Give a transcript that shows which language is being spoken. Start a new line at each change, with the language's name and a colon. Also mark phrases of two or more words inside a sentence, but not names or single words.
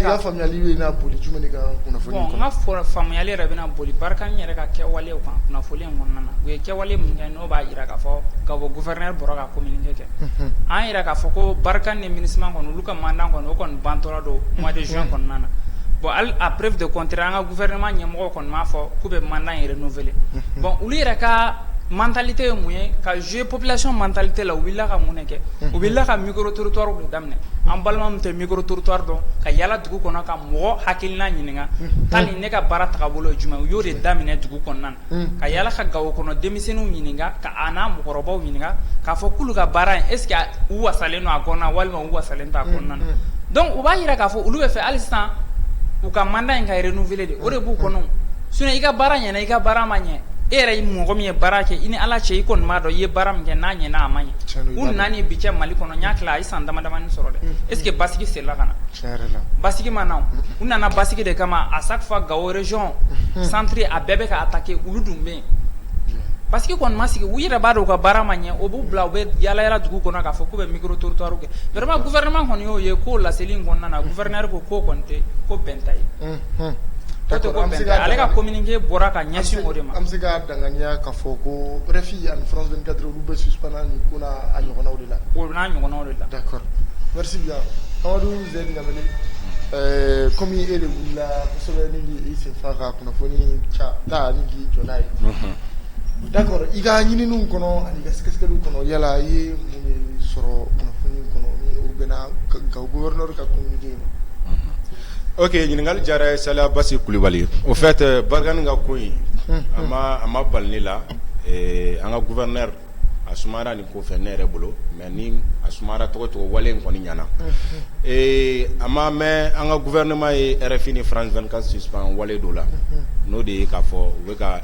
Bambara: i ka faamuyali bɛna boli jumɛn de kan kunnafoni bon n ka faamuyali yɛrɛ bɛna boli Barikani yɛrɛ ka kɛwalew kan kunnafoni in kɔnɔna na u ye kɛwale min kɛ n'o b'a jira k'a fɔ Gawo gouverneur bɔra ka communiqué kɛ an yɛrɛ k'a fɔ ko Barikani ni MINUSMA kɔni olu ka mandat kɔni o kɔni bantɔla don mois de juin kɔnɔna na bon hali
French: à preuve de contraire
Bambara: an ka gouvernement ɲɛmɔgɔw kɔni m'a fɔ k'u bɛ mandat in renouveler bon olu yɛrɛ ka mentalité ye mun ye ka jouer population mentalité la u wulila ka mun de kɛ u wulila ka
French: micro trottoir
Bambara: de daminɛ an balima min tɛ
French: micro trottoir
Bambara: dɔn ka yala dugu kɔnɔ ka mɔgɔ hakilina ɲininka tali ne ka baara tagabolo ye jumɛn u y'o de daminɛ dugu kɔnɔna na ka yala ka Gawo kɔnɔ denmisɛnninw ɲininka ka a n'a mɔgɔkɔrɔbaw ɲininka k'a fɔ k'olu ka baara in
French: est ce que
Bambara: u wasalen don a kɔnɔna walima u wasalen t'a kɔnɔna na donc u b'a yira k'a fɔ olu bɛ fɛ hali sisan u ka mandat in ka renouveler de o de b'u kɔnɔ sinon i ka baara ɲɛna i ka baara ma ɲɛ e yɛrɛ mɔgɔ min ye baara kɛ i ni Ala cɛ i kɔni m'a dɔn i ye baara min kɛ n'a ɲɛna a ma ɲɛ u nana ni bi cɛ Mali kɔnɔ n y'a tila a ye san damadamani sɔrɔ dɛ
French: est ce que
Bambara: basigi serila ka na basigi ma na u nana basigi de kama
French: à chaque fois
Bambara: Gawo
French: région centre
Bambara: a bɛɛ bɛ ka attaquer olu dun bɛ yen basigi kɔni ma sigi u yɛrɛ b'a dɔn u ka baara ma ɲɛ o b'u bila u bɛ yala yala dugu kɔnɔ k'a fɔ k'u bɛ
French: micro trottoir
Bambara: kɛ vraiment gouvernement kɔni y'o ye k'o laseli in kɔnɔna na gouverneur ko k'o kɔni tɛ ko bɛn ta ye ale ka communiqué bɔra ka ɲɛsin o de ma an bɛ se ka danganiya k'a fɔ ko RFI ani France 24 olu bɛ suspend ni ko n'a ɲɔgɔnnaw de la o n'a ɲɔgɔnnaw de la
French: d'accord merci bien
Bambara: Amadou Zɛri Ɲamele komi e de wulila kosɛbɛ ni i sen fa ka kunnafoni ta ni k'i jɔ n'a ye d'accord i ka ɲininiw kɔnɔ ani i ka sɛgɛsɛgɛliw kɔnɔ yala i ye mun de sɔrɔ kunnafoni kɔnɔ ni o bɛnna Gawo gouverneur ka communiqué ma ok ɲininkali diyara Saliya Basi Kulibali
French: au fait
Bambara: Barikani ka ko in a ma bali ne la an ka gouverneur a sumayara nin ko fɛ ne yɛrɛ bolo mais ni a sumayara cogo cogo wale in kɔni ɲana a ma mɛn an ka gouvernement ye RFI ni France 24 suspend wale dɔ la n'o de ye k'a fɔ u bɛ ka